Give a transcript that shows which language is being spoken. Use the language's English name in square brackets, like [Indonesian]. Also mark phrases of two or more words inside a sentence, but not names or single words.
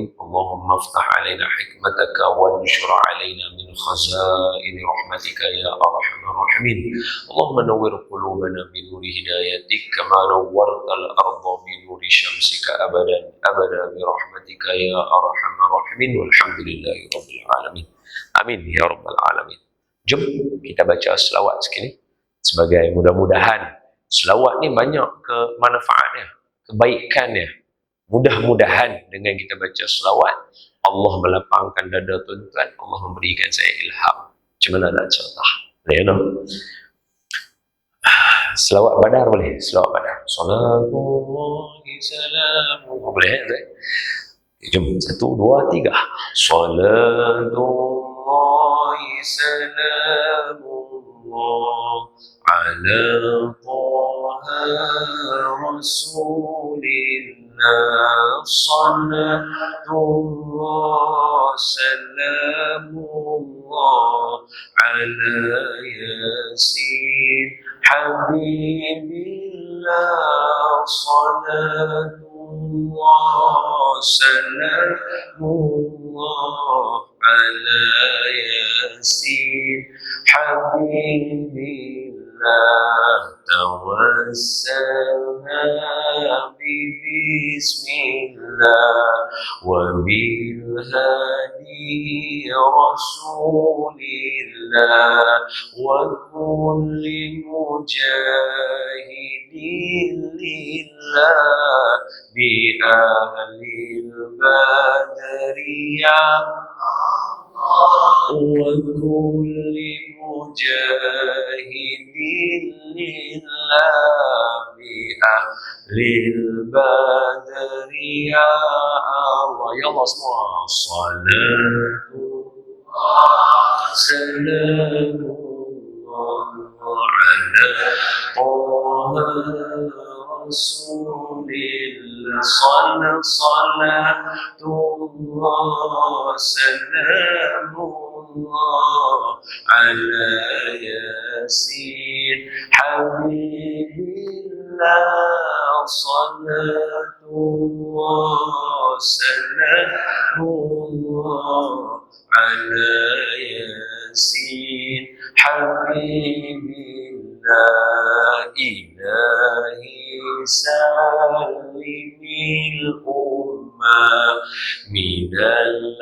[Arabic] اللهم افتح علينا حكمتك وانشر علينا من خزائن رحمتك يا أرحم الراحمين. اللهم نور قلوبنا بنور هدايتك كما نورت الأرض بنور شمسك أبدا أبدا برحمتك يا أرحم الراحمين. والحمد لله رب العالمين. آمين يا رب العالمين. [Malay] Jom kita baca selawat sekali sebagai mudah-mudahan selawat ni banyak kemanfaatnya, kebaikannya. Mudah-mudahan dengan kita baca selawat, Allah melapangkan dada tuan-tuan, Allah memberikan saya ilham. Macam mana nak cerita? [English] You know? [Malay] Selawat badar boleh? Selawat badar. [Arabic] صلاة الله سلام. Boleh? [Malay] Jom, 1, 2, 3. [Arabic] صلاة الله سلام الله على طه رسول الله. صلاة الله سلام الله على يس حبيب الله. صلاة الله سلام الله على يس حبيب الله. Tawassalna بسم الله وبالهادي رسول الله وكل مجاهد لله بأهل البدر يا وكل مجاهد لله بأهل البدر يا الله. [Malay] Ya Allah semua, [Arabic] صلاة سلام الله على طه رسول الله صلاة الله سلام الله على يس حبيب الله صلاة الله سلام الله على يس حبيب الله إلهي سلم الأمة من